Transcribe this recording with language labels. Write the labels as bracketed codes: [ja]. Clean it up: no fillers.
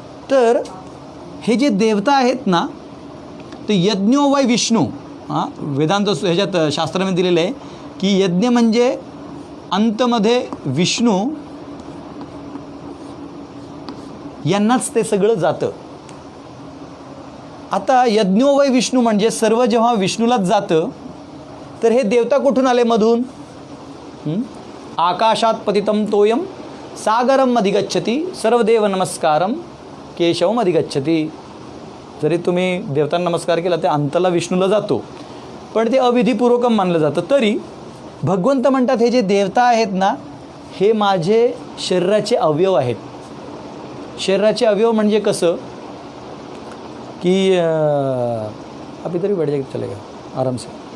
[mr] तर हे जे देवता आहेत ना, ते [sa] यज्ञो वै विष्णू, [mr] वेदांत ह्याच्यात शास्त्रामध्ये दिलेलं आहे की यज्ञ म्हणजे अंतमध्ये विष्णू यांनाच ते सगळं जातं. आता [sa] यज्ञो वै विष्णू [mr] म्हणजे सर्व जेव्हा विष्णूलाच जातं, तर हे देवता कुठून आले मधून? [sa] आकाशात पतितं तोयम सागरम अधिगच्छति सर्वदेव नमस्कारम केशवम अधिगच्छति. [mr] जरी तुम्ही देवतांना नमस्कार केला ते अंतला विष्णूला जातो, पण ते अविधीपूर्वकम मानलं जातं. तरी भगवंत म्हणतात हे जे देवता आहेत ना, हे माझे शरीराचे अवयव आहेत. [hi] शरीराचे अवयव म्हणजे कसं की अभी तरी बैठ जाएगा चलेगा आराम से.